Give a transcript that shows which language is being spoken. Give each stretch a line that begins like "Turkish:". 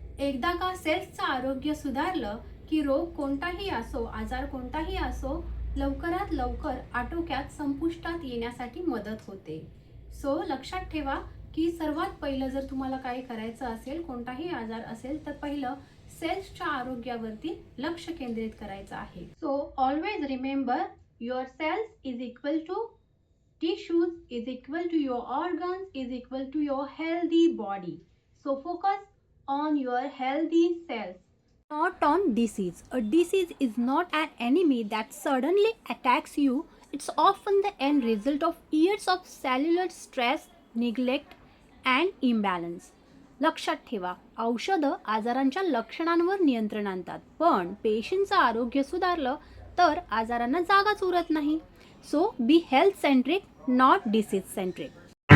Marathi: एकदा का सेल्सचं आरोग्य सुधारलं की रोग कोणताही असो, आजार कोणताही असो, लवकरात लवकर आटोक्यात संपुष्टात येण्यासाठी मदत होते. सो लक्षात ठेवा की सर्वात पहिलं जर तुम्हाला काही करायचं असेल, कोणताही आजार असेल तर पहिलं सेल्सच्या आरोग्यावरती लक्ष केंद्रित करायचं आहे.
English: So always remember, your cells is equal to tissues is equal to your organs is equal to your healthy body. So focus on your healthy cells, not on disease. A disease is not an enemy that suddenly attacks you. It's often the end result of years of cellular stress, neglect and imbalance.
Marathi: लक्षात ठेवा, औषधं आजारांच्या लक्षणांवर नियंत्रण आणतात, पण पेशींचं आरोग्य सुधारलं तर आजारांना जागाच उरत नाही.
English: So be health centric, not disease centric.